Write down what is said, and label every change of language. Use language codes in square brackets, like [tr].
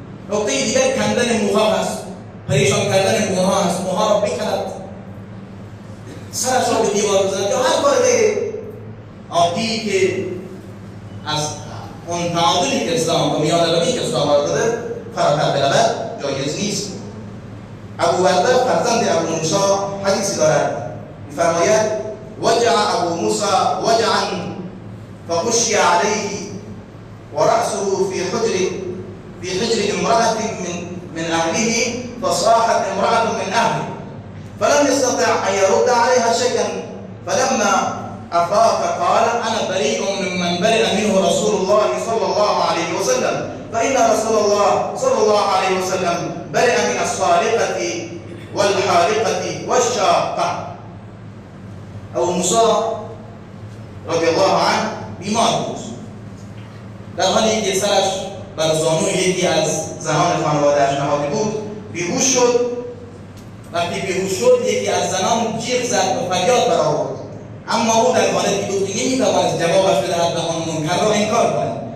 [fa] نکته دیگر کندن موها هست، پریشان کردن موها هست. موها را بکند، سرش را به دیوار بزند یا هر کار عادی که از اون تعادلی که اسلام و میانه‌روی که اسلام آورده فراتر برود جایز نیست. ابو برده فرزند ابو موسی حدیثی دارد، می‌فرماید: [ar] وجع ابو موسی وجعا فغشي عليه ورأسه في حجر امرأة من أهله فصاحت امرأة من أهله فلم يستطع أن يرد عليها شيئا فلما أفاق قال: أنا بريء ممن برئ منه رسول الله صلى الله عليه وسلم فإن رسول الله صلى الله عليه وسلم برئ من الصالقة والحالقة والشاقة. [fa] ابو موسی رضی الله عنه بیمار بود، در حالی که سرش بر زانوی یکی از زنان خانواده‌اش نهاده بود بیهوش شد. وقتی بیهوش شد یکی از زنان جیغ زد و فریاد برآورد، اما او در حالتی بود که نمی‌توانست جوابش بدهد و آن منکر را انکار کند.